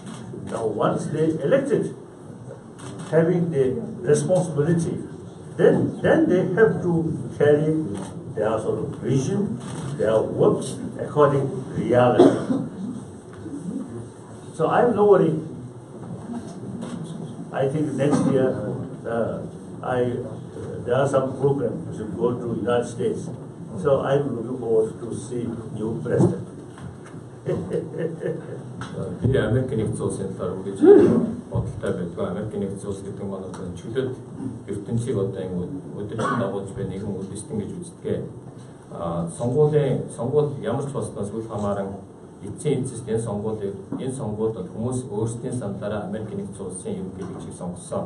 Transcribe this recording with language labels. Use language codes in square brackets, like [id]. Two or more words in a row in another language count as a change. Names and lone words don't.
[en] Now once they elected, having the responsibility, then they have to carry their sort of vision, their work according to reality. So I have no worry. I think next year there are some programs to go to United States. So I'm looking forward to see new president. 미래 아메리칸 [mn] нэгдсэн улсын талаар үгэж бодолтой байдаг. Америкийн нэгдсэн улс гэдэг нь одоо чөлөөт ертөнцийг одоо өдөржин дагуулж буй нэгэн үндэстэн гэж үздэг. Сонгуул ямар ч болсноос үл хамааран эцсийн эцэст энэ сонгуулиуд хүмүүс өөрсдийн сандараа Америкийн нэгдсэн улсын ерөнхийлөгчийг сонгосон.